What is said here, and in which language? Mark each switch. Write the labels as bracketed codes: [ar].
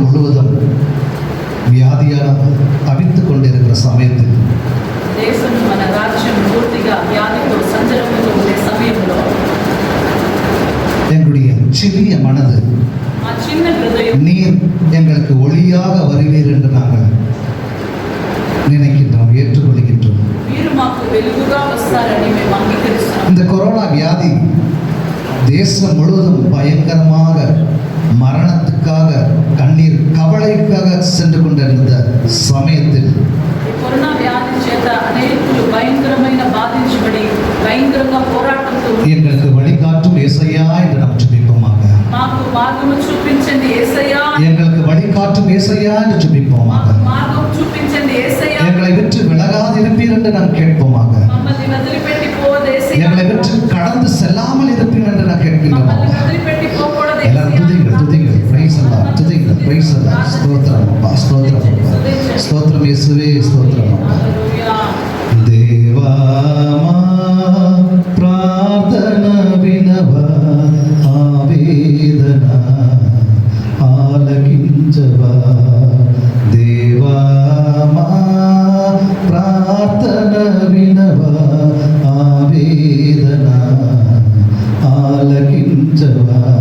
[ta] முழுவதும் வியாதியால் தவித்துக் கொண்டிருக்கிற சமயத்தில் [te] దేశం మన రాజ్యం పూర్తిగా వ్యాధితో సంచలనంతో ఉండే సమయంలో [ta] எங்களுடைய சிறிய மனது [te] మా చిన్న హృదయం [ta] நீர் எங்களுக்கு ஒளியாக வருவீர் என்று நாங்கள் நினைக்கின்றோம், ஏற்றுக்கொள்கின்றோம். [te] మీరు మాకు వెలుగుగా వస్తారని మేము అంగీకరిస్తున్నాం. [ta] இந்த கொரோனா வியாதி தேசம் முழுவதும் பயங்கரமாக மரணத்துக்காக கண்ணீர் கவலைக்காக சென்று கொண்டிருந்த சமயத்தில் [te] ఈ కరోనా వ్యాధి చేత అనేకులు భయంకరమైన బాధించబడి భయంకరంగా పోరాటంతో [ta] எங்களுக்கு வழிகாட்டும் ஏசையா என்று நாம் ஜெபிப்போமாக. [te] మాకు మార్గము చూపించండి యేసయ్యా, [ta] எங்களுக்கு வழிகாட்டும் ஏசையா என்று ஜெபிப்போமாக. [te] మాకు మార్గం చూపించండి యేసయ్యా, [ta] எங்களை விட்டு விலகாதிருப்பீர் என்று நாம் கேட்போமாக. [te] మమ్మల్ని వదిలిపెట్టి పోవద్దు యేసయ్యా, [ta] எங்களை விட்டு கடந்து செல்லாமல் இருப்பீர் என்று நான் கேட்கின்றோம். [te] మమ్మల్ని వదిలిపెట్టి పోకూడదు [ta] எல்லாரும் [te] యేసయ్యా. [ta] துதிங்கள் [en] praise அல்லாஹ், [ta] துதிங்கள் பிரைஸ் அல்லாஹ். ஸ்தோத்திரம் அப்பா, ஸ்தோத்திரம் அப்பா. ஸ்தோத்திரம் இயேசுவே, ஸ்தோத்திரம் அப்பா. [te] హల్లెలూయా. దేవా మా ప్రార్థన వినవా, ఆవేదన ఆలకించవా. దేవా మా ప్రార్థన వినవా, ఆవేదన ఆలకించవా.